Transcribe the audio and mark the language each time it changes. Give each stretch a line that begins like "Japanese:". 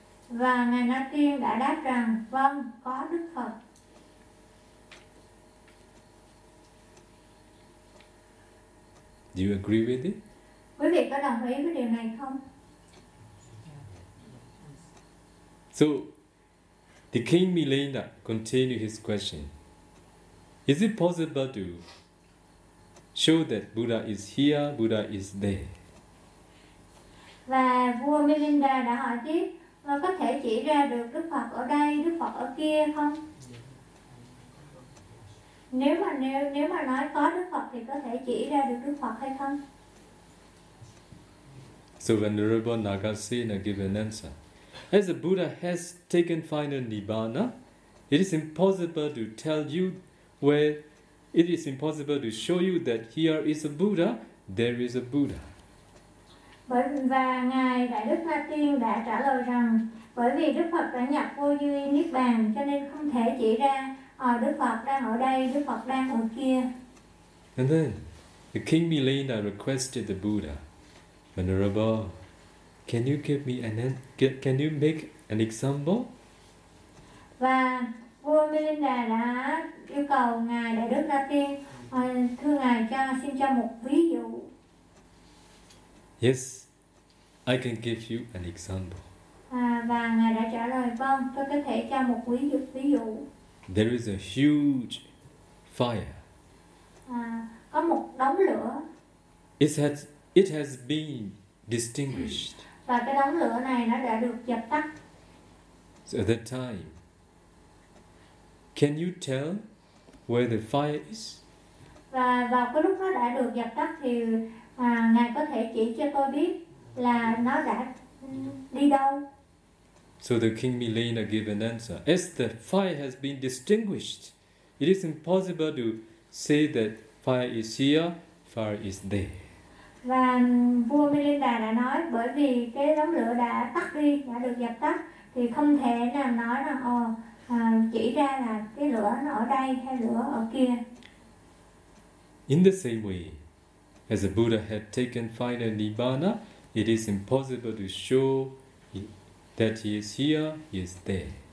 Vietnamese: Và ngài Na Tiên đã đáp rằng, vâng, có Đức Phật.
English: Do you agree with it?
Vietnamese: Quý vị có đồng ý với điều này không?
English: So, the King Milena continued his question. Is it possible to show that Buddha is here, Buddha is there?
Vietnamese: Và vua Milena đã hỏi tiếp, và có thể chỉ ra được Đức Phật ở đây, Đức Phật ở kia không? Nếu mà nói có Đức Phật thì có thể chỉ ra được Đức Phật hay không?
English: So Venerable Nagasena gave an answer. As the Buddha has taken final Nibbana, it is impossible to tell you where, it is impossible to show you that here is a Buddha, there is a Buddha.
Vietnamese: Và ngài Đại Đức Na Tiên đã trả lời rằng, bởi vì Đức Phật đã nhập vô duy Niết Bàn, cho nên không thể chỉ ra Đức Phật đang ở đây, Đức Phật đang ở kia.
English: And then, the King Milena requested the Buddha, Venerable, can you give me can you make an example?
Vietnamese: Và vua Milena đã yêu cầu ngài Đại Đức Na Tiên, thưa ngài cho xin cho một ví dụ.
English: Yes, I can give you an example.
Vietnamese: Và ngài đã trả lời, vâng, tôi có thể cho một ví dụ.
English: There is a huge fire.
Vietnamese: Có một đống lửa.
English: It has been distinguished.
Vietnamese: Và cái đống lửa này nó đã được dập tắt.
English: So at that time, can you tell where the fire is?
Vietnamese: Và vào cái lúc nó đã được dập tắt thì ngài có thể chỉ cho tôi biết là nó đã đi đâu?
English: So the King Milena gave an answer. As the fire has been distinguished, it is impossible to say that fire is here, fire is there.
Vietnamese: Và vua Milena đã nói, bởi vì cái đống lửa đã tắt đi, đã được dập tắt, thì không thể nào nói rằng, chỉ ra là cái lửa nó ở đây hay lửa ở kia.
English: In the same way, as the Buddha had taken final Nibbana, it is impossible to show that he is here, he is there.